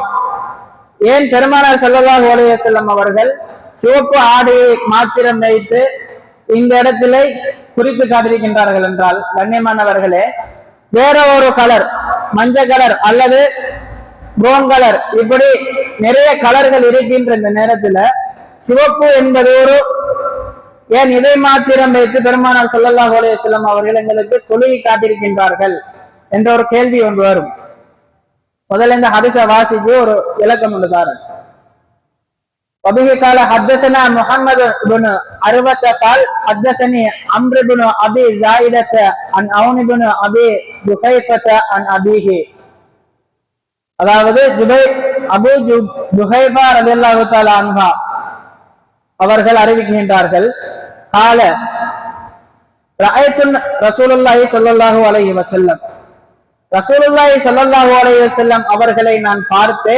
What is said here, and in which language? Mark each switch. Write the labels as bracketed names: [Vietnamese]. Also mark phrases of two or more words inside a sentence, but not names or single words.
[Tamil] ஏன் பெருமானார் [Arabic] صلى الله عليه وسلم [Tamil] அவர்கள் சிவப்பு ஆடையை மாத்திரம் வைத்து இந்த இடத்திலே குறித்து காட்டியிருக்கின்றார்கள் என்றால், கண்ணியமானவர்களே, வேற ஒரு கலர், மஞ்சள் கலர் அல்லது ப்ரௌன் கலர், இப்படி நிறைய கலர்கள் இருக்கின்ற இந்த நேரத்துல சிவப்பு என்பது ஏன் இதை மாத்திரம் வைத்து பெருமானார் [Arabic] صلى الله عليه وسلم [Tamil] அவர்கள் எங்களுக்கு தொழுகை காட்டியிருக்கின்றார்கள் என்ற ஒரு கேள்வி ஒன்று வரும். முதல்ல இந்த ஹதீஸை வாசிச்சு ஒரு விளக்கம் ஒன்று தாரேன். [Arabic] وبه قال حدثنا محمد بن عروة قال حدثني عمرو بن ابي زائدة عن عون بن ابي جحيفة عن ابيه. [Tamil] அதாவது அபூ ஜுஹைஃபா [Arabic] رضي الله تعالى عنها [Tamil] அவர்கள் அறிவிக்கின்றார்கள், [Arabic] قال رأيت رسول الله صلى الله عليه وسلم, رسول الله صلى الله عليه وسلم [Tamil] அவர்களை நான் பார்த்தேன்.